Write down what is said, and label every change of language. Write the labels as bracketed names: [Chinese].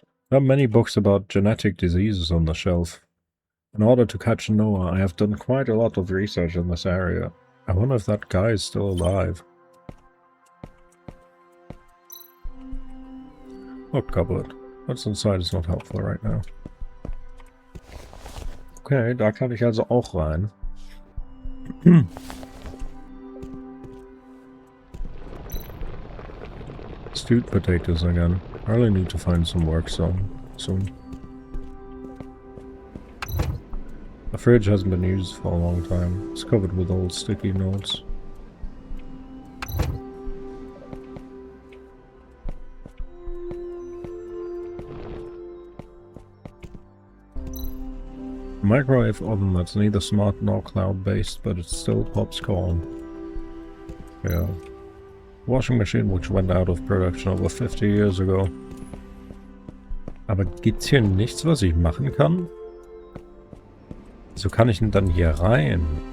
[English] There are many books about genetic diseases on the shelf. In order to catch Noah, I have done quite a lot of research in this area. I wonder if that guy is still alive. Look, cupboard. What's inside is not helpful right now. [German] Okay, da kann ich also auch rein. [English] Stewed potatoes again. I really need to find some work soon. The fridge hasn't been used for a long time. It's covered with old sticky notes. A microwave oven that's neither smart nor cloud-based, but it still pops corn. Yeah. Washing machine which went out of production over 50 years ago. [German] Aber gibt's hier nichts, was ich machen kann? So kann ich denn dann hier rein?